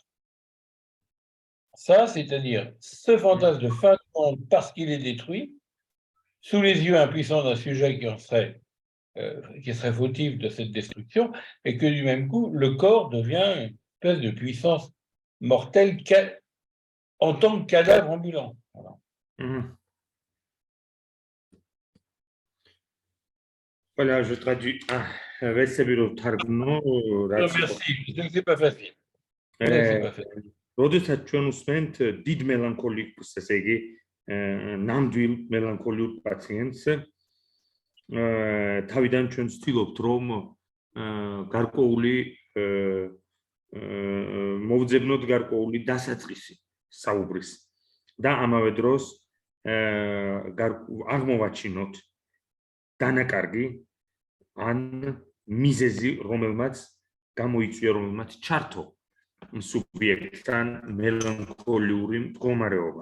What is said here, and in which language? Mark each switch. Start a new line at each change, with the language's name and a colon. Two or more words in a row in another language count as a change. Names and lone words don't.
French: Ça, c'est-à-dire ce fantasme de fin du monde parce qu'il est détruit, sous les yeux impuissants d'un sujet qui serait fautif de cette destruction, et que du même coup, le corps devient une espèce de puissance mortelle en tant que cadavre ambulant. Voilà. Voilà, je traduis.
Georgian: ვესებირო თარგმნო, რაც იყო.
French: Merci, je sais que c'est pas facile. Je sais que c'est pas facile.
Georgian: როდესაც ჩვენ უსმენთ დიდ მელანქოლიკს, ესე იგი, ნამდვილ მელანქოლიურ პაციენტს, თავიდან ჩვენ ვცდილობთ, რომ გარკვეული მოვძებნოთ გარკვეული დასაწყისი საუბრის და ამავე დროს აღმოვაჩინოთ დანაკარგი ან მიზეზი, რომელმაც გამოიწვია, რომელმაც ჩართო სუბიექტთან მელანქოლიური მდგომარეობა.